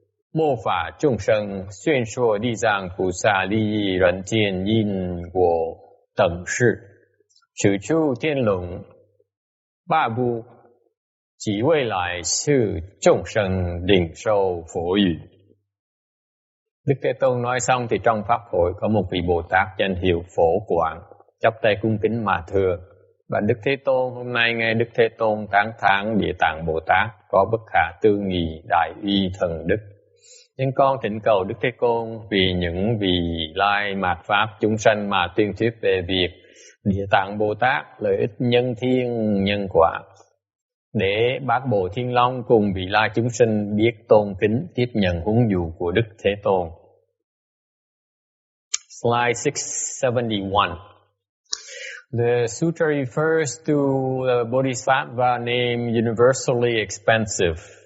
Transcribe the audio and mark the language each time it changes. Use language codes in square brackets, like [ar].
[zh] 末法众生宣说地藏菩萨利益人间因果等事，使出天龙八部及未来世众生领受phổ语. [vi] Đức Thế Tôn nói xong thì trong pháp hội có một vị Bồ Tát danh hiệu Phổ Quảng, chắp tay cung kính mà thưa: Và Đức Thế Tôn, hôm nay nghe Đức Thế Tôn tán thán Địa Tạng Bồ Tát có bất khả tư nghị đại uy thần đức. Chúng con thỉnh cầu Đức Thế Tôn vì những vị lai mạt pháp chúng sanh mà tuyên thuyết về việc Địa Tạng Bồ Tát lợi ích nhân thiên nhân quả, để bát Bộ Thiên Long cùng vị lai chúng sinh biết tôn kính tiếp nhận huấn dụ của Đức Thế Tôn. [en] Slide 671. The sutra refers to the Bodhisattva named universally expansive.